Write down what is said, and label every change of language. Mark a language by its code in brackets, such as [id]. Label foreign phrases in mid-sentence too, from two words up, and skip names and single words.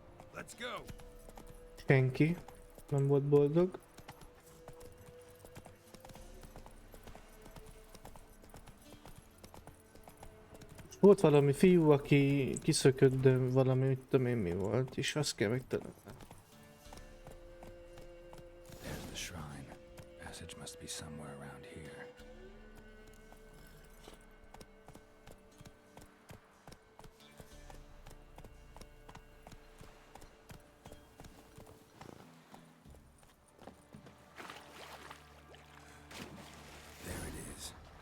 [hu] Senki nem volt boldog. Volt valami fiú, aki kiszökött, de valami, mit tudom én mi volt, és azt kell megtalálni. [en] There's the shrine. Passage must be somewhere around here. There it is.